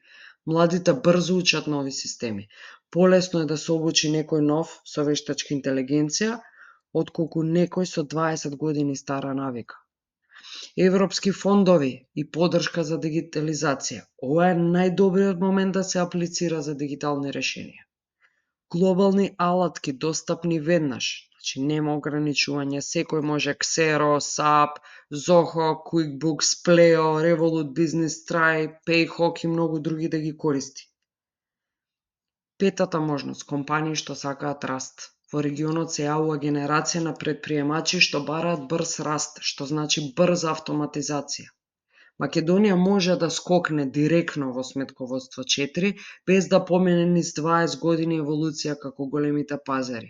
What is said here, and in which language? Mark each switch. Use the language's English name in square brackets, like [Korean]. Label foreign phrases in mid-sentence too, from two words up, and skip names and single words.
[Macedonian] Младите брзо учат нови системи. Полесно е да се обучи некој нов со вештачка интелигенција, отколку некој со 20 години стара навика. Европски фондови и поддршка за дигитализација. Ова е најдобриот момент да се аплицира за дигитални решенија. Глобални алатки достапни веднаш, значи нема ограничување, секој може Xero, SAP, Zoho, QuickBooks, Pleo, Revolut Business Try, Payhawk и многу други да ги користи. Петата можност, компании што сакаат раст. Во регионот се јавува генерација на предприемачи што бараат брз раст, што значи брза автоматизација. Македонија може да скокне директно во сметководство 4, без да помине низ 20 години еволуција како големите пазари.